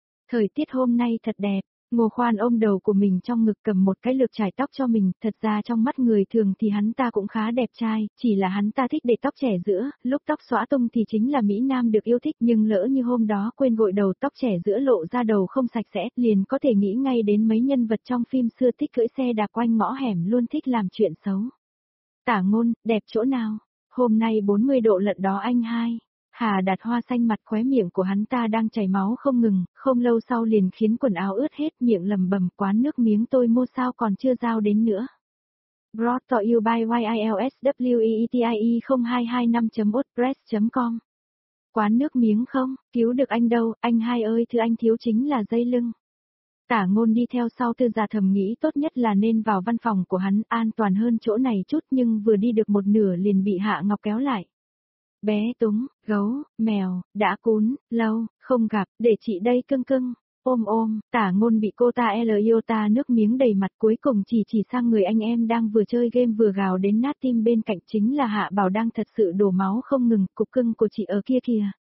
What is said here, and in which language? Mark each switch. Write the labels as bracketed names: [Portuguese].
[Vietnamese] Thời tiết hôm nay thật đẹp, Ngô Khoan ôm đầu của mình trong ngực cầm một cái lược chải tóc cho mình, thật ra trong mắt người thường thì hắn ta cũng khá đẹp trai, chỉ là hắn ta thích để tóc trẻ giữa, lúc tóc xõa tung thì chính là Mỹ Nam được yêu thích, nhưng lỡ như hôm đó quên gội đầu tóc trẻ giữa lộ ra đầu không sạch sẽ, liền có thể nghĩ ngay đến mấy nhân vật trong phim xưa thích cưỡi xe đạp quanh ngõ hẻm luôn thích làm chuyện xấu. Tả Ngôn, đẹp chỗ nào? Hôm nay 40 độ lận đó anh hai, Hà Đạt Hoa xanh mặt khóe miệng của hắn ta đang chảy máu không ngừng, không lâu sau liền khiến quần áo ướt hết miệng lầm bầm quán nước miếng tôi mua sao còn chưa giao đến nữa. [English] Brought to you by YILSWEETIE0225.wordpress.com. [Vietnamese] Quán nước miếng không, cứu được anh đâu, anh hai ơi thứ anh thiếu chính là dây lưng. Tả Ngôn đi theo sau Tư Già thầm nghĩ tốt nhất là nên vào văn phòng của hắn an toàn hơn chỗ này chút nhưng vừa đi được một nửa liền bị Hạ Ngọc kéo lại. Bé Túng, gấu, mèo, đã cún, lâu, không gặp, để chị đây cưng cưng, ôm ôm, Tả Ngôn bị cô ta Eliota nước miếng đầy mặt cuối cùng chỉ sang người anh em đang vừa chơi game vừa gào đến nát tim bên cạnh chính là Hạ Bảo đang thật sự đổ máu không ngừng, cục cưng của chị ở kia kìa.